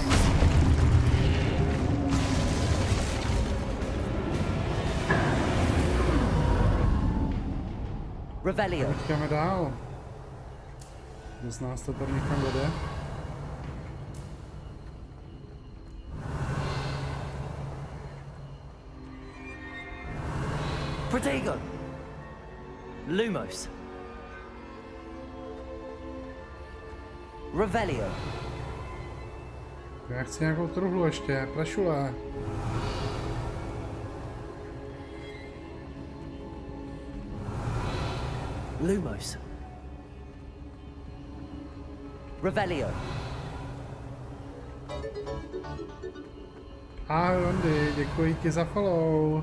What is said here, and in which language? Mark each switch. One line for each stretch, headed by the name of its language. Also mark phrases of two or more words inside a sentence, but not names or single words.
Czech: Revelio. Jdeme dál. Z nás to tady někam vede. Protego. Lumos. Revelio. Já chci nějakou truhlu ještě, prašule. Lumos. Revelio. Ahoj Andy, děkuji ti za follow.